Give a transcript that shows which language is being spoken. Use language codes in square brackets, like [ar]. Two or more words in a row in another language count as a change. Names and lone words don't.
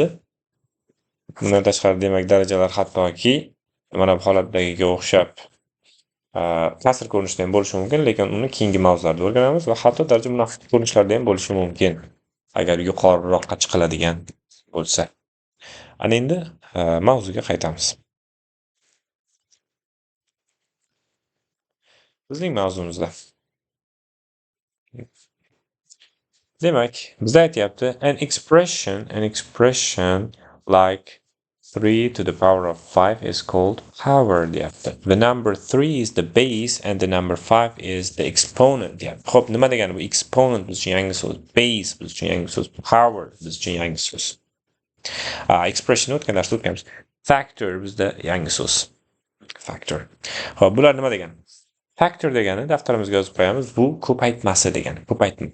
[uz] Bundan tashqari demak darajalar hattoki mana bu holatdagiga o'xshab kasr ko'rinishida ham bo'lishi mumkin, lekin uni keyingi mavzularda o'rganamiz va hatto daraja munofiq ko'rinishlarda ham bo'lishi mumkin, agar yuqoriroqqa chiqiladigan bo'lsa. Ana endi mavzuga qaytamiz. Bizning mavzumizda. Demak, bizda aytyapti [en] an expression like 3 to the power of 5 is called power deyapti. The number 3 is the base and the number 5 is the exponent deyapti. [uz] Xo'p, nima degani bu? Exponent biz uchun yangi so'z, base biz uchun yangi so'z, power biz uchun yangi so'z. Expression o'tgan darsda o'tganmiz. Factor bizda yangi so'z. Factor. Xo'p, bular nima degani? Factor degani daftarimizga yozib qo'yamiz. Bu ko'paytmasi degani, ko'paytma.